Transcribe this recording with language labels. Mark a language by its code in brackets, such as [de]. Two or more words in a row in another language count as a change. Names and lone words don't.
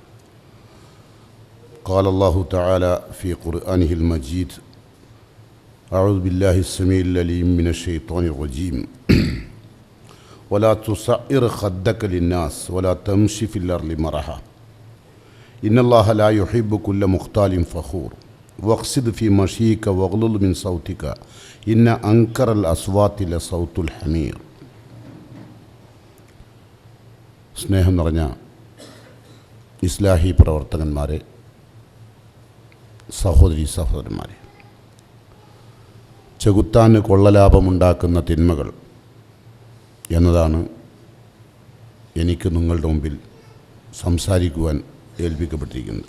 [ar] قال الله تعالى في قرآنه المجيد: أعوذ بالله السميع العليم من الشيطان الرجيم ولا تصعر خدك للناس ولا تمشي في الأرض مرحا إن الله لا يحب كل مختال فخور واقصد في مشيك واغلظ من صوتك إن أنكر الأصوات لصوت الحمير. [ml] സ്നേഹം നിറഞ്ഞ ഇസ്ലാഹി പ്രവർത്തകന്മാരെ, സഹോദരി സഹോദരന്മാരെ, ചെകുത്താന് കൊള്ളലാഭമുണ്ടാക്കുന്ന തിന്മകൾ എന്നതാണ് എനിക്ക് നിങ്ങളുടെ മുമ്പിൽ സംസാരിക്കുവാൻ ഏൽപ്പിക്കപ്പെട്ടിരിക്കുന്നത്.